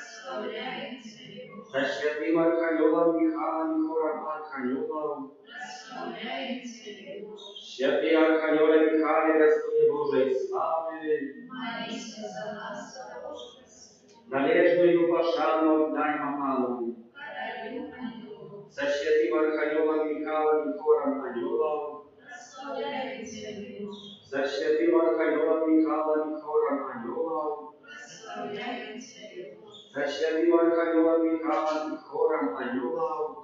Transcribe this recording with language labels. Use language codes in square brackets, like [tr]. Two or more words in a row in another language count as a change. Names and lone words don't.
[uk] За святим Архангелом Михайлом і хором архангелов. Святий Архангеле Михайле, Господи Божої слави, належную пошану отдаймо Пану. [ru] святым архангелом Михаилом и хором ангелов. Прославляем Тебя, Боже. За святым архангелом Михаилом и хором ангелов. Прославляем Тебя, Боже. За святым архангелом Михаилом и хором ангелов.